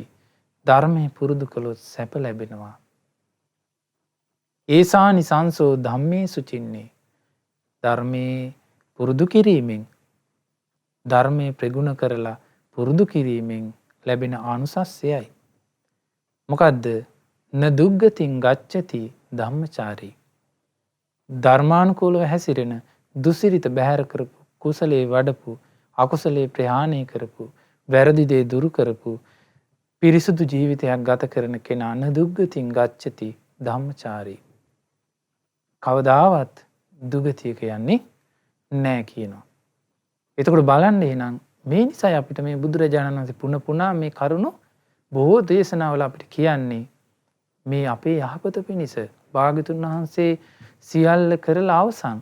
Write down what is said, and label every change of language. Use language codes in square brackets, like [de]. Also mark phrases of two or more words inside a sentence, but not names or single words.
[si] ධර්මයේ පුරුදු කළොත් සැප ලැබෙනවා. [pi] ඒසානි සංසෝ ධම්මේ සුචින්නේ. [si] ධර්මයේ පුරුදු කිරීමෙන් ධර්මයේ ප්‍රගුණ කරලා පුරුදු කිරීමෙන් ලැබෙන ආනුසස්සයයි. මොකද්ද? [pi] න දුග්ගතින් ගච්ඡති ධම්මචාරී. [si] ධර්මානුකූලව හැසිරෙන දුසිරිත බැහැර කරපු කුසලයේ වඩපු අකුසලයේ ප්‍රහාණය කරපු වැරදි දේ දුරු කරපු පිරිසුදු ජීවිතයක් ගත කරන කෙනා [pi] න දුග්ගතින් ගච්ඡති ධම්මචාරී. [si] කවදාවත් දුගතියක යන්නේ නැහැ කියනවා. එතකොට බලන්න එහෙනම් මේ නිසයි අපිට මේ බුදුරජාණන් වහන්සේ පුන පුනා මේ කරුණු බොහෝ දේශනාවල අපිට කියන්නේ මේ අපේ යහපත පිණිස භාග්‍යතුන් වහන්සේ සියල්ල කරලා අවසන්.